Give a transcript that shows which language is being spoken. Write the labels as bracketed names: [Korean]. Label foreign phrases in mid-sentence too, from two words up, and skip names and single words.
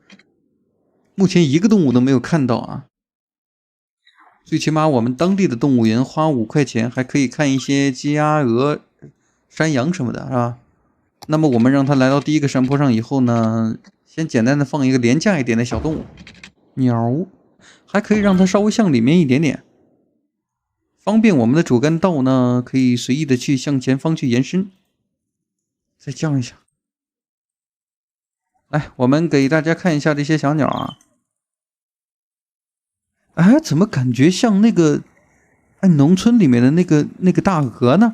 [Chinese] 目前一個動物都沒有看到啊。最起碼我們當地的動物園花5塊錢還可以看一些雞鴨鵝、山羊什麼的，是吧？那麼我們讓它來到第一個山坡上以後呢，先簡單的放一個廉價一點的小動物，鳥，還可以讓它稍微向裡面一點點，方便我們的主幹道呢可以隨意的去向前方去延伸。再降一下。来，我們給大家看一下這些小鳥啊。哎，怎麼感覺像那個農村裡面的那個大鹅呢？